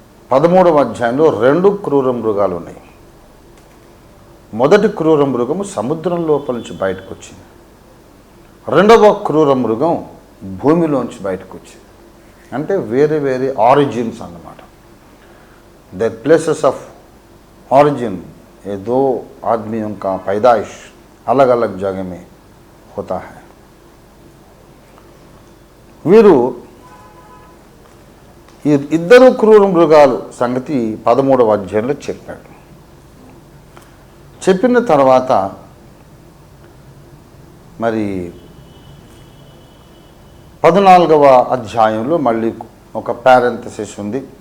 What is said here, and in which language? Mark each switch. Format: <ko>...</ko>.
<te>13వ అధ్యాయంలో 2 క్రూర మృగాలు ఉన్నాయి. మొదటి క్రూర మృగము సముద్రం లోపల నుంచి బయటకు వచ్చింది. రెండవ క్రూర మృగం భూమిలోంచి బయటకు వచ్చింది. అంటే వేరే వేరే ఆరిజిన్స్ అన్నమాట.</te> <en>the places of origin</en> <hi>ये 2 आदमियों का पैदाइश अलग अलग जगह में होता है.</hi> <te>వీరు ఈ ఇద్దరు క్రూర మృగాలు సంగతి 13వ అధ్యాయంలో చెప్పాడు. చెప్పిన తర్వాత మరి 14వ అధ్యాయంలో మళ్ళీ ఒక పారెంథసిస్ ఉంది.</te>